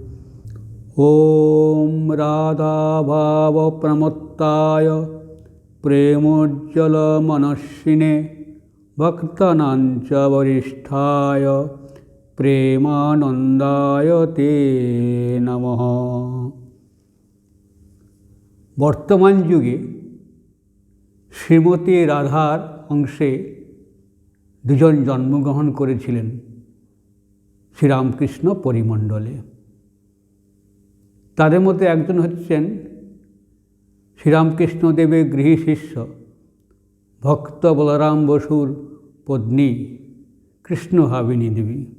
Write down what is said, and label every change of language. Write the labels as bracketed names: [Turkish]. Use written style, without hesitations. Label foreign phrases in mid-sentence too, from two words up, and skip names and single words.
[Sanskrit] ॐ राधाभावप्रमत्ताय प्रेमोज्ज्वलमनस्विने भक्तानां च वरिष्ठाय प्रेमानंदाय ते नमः। [Bangla] বর্তমান যুগে শ্রীমতী রাধার অংশে দুজন জন্মগ্রহণ করেছিলেন শ্রীরামকৃষ্ণ পরিমণ্ডলে। তাদের মধ্যে একজন হচ্ছেন শ্রীরামকৃষ্ণ দেবের গৃহী শিষ্য ভক্ত বলরাম বসুর পত্নী কৃষ্ণভাবিনী দেবী।